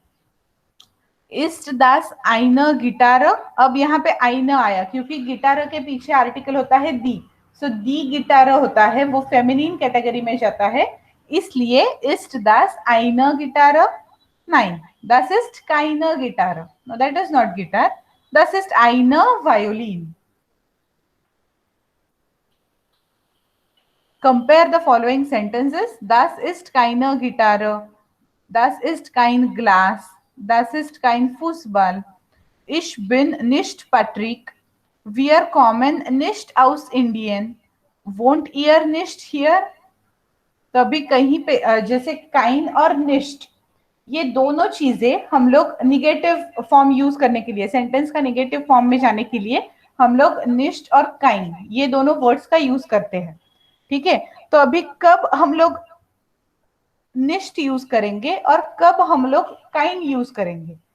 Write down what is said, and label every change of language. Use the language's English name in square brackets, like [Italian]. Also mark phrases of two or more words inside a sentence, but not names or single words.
[German] ist das ein Gitarre, [Hindi] अब यहाँ पे आइन आया क्योंकि गिटार के पीछे आर्टिकल होता है दी, सो [German] die Gitarre [Hindi] होता है, वो फेमिनिन कैटेगरी में जाता है, इसलिए [German] ist das ein Gitarre. nein das ist kein Gitarre, [English] no that is not guitar, [German] das ist ein Violine. [English] Compare the following sentences. [German] Das ist keine Gitarre. Das ist kein Glas. Das ist kein Fußball. Ich bin nicht Patrick. Wir kommen nicht aus Indien. Wohnt ihr nicht here? [Hindi] तो अभी कहीं पे जैसे काइन और निश्ट, ये दोनों चीजें हम लोग [English] negative form [Hindi] यूज करने के लिए, सेंटेंस का निगेटिव फॉर्म में जाने के लिए हम लोग निश्ट और काइन, ये दोनों वर्ड्स का यूज करते हैं. ठीक है, तो अभी कब हम लोग निश्ट यूज करेंगे और कब हम लोग काइन यूज करेंगे?